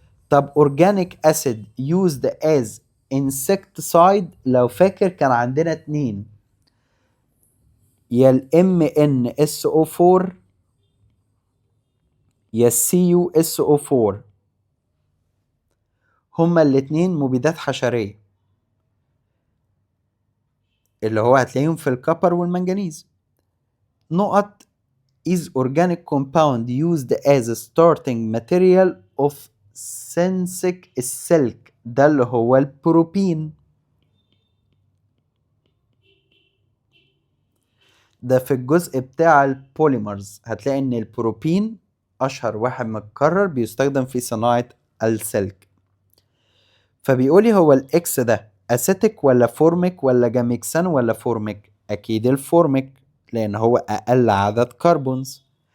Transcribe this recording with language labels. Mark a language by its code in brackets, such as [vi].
[ar] طب اورجانيك اسيد [en] used as insecticide، [ar] لو فاكر كان عندنا 2، يا ال MnSO4 يا CuSO4. هما الاتنين مبيدات حشرية اللي هو هتلاقيهم في الكبر والمنجنيز. نقط [en] is organic compound used as a starting material of synthetic silk، [ar] ده اللي هو البروبين. ده في الجزء بتاع البوليمرز هتلاقي ان البروبين اشهر واحد متكرر بيستخدم في صناعة السلك. فبيقولي هو الاكس ده اسيتيك ولا فورميك ولا جاميكسان ولا فورميك؟ اكيد الفورميك لان هو اقل عدد كربونز.